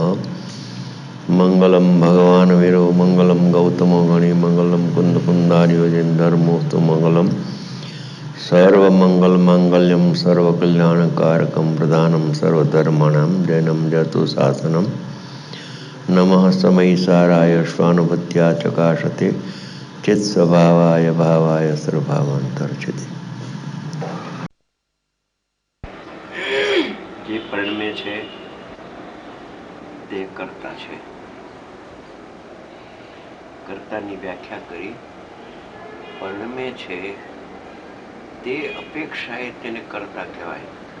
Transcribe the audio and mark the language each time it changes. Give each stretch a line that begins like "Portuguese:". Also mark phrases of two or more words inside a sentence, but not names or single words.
Sanskrit: मंगलम भगवान वीरो मंगलम गौतमो गणि मंगलम कुंद कुंदारियोजन धर्मोस्तु मंगलम सर्वमंगल मांगल्यम सर्वकल्याणकारकम प्रधानम सर्वधर्माणां जैनम जतु शासनम नमः समयी साराय स्वानुभूत्या चकाशते चित स्वभावाय भावाय सर्वभावांतर्चिते।
Gujarati: જે પરિણમે છે તે કર્તા છે. કર્તાની વ્યાખ્યા કરી. પરિણમે છે તે અપેક્ષાએ તેને કર્તા કહેવાય.